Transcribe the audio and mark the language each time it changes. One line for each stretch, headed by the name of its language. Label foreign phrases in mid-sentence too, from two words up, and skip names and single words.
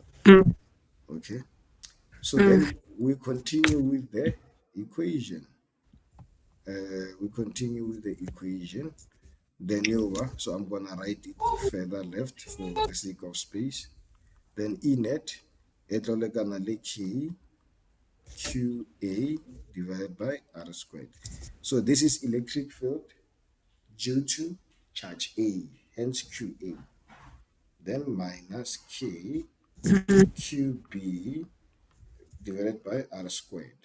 English: Mm, Okay. So then mm, we continue with the equation. We continue with the equation. Then over, so I'm gonna write it further left for the sake of space. Then E net,
Tswana: etlole kana le
English: K QA divided by R squared. So this is electric field due to charge A, hence QA. Then minus K QB divided by R squared.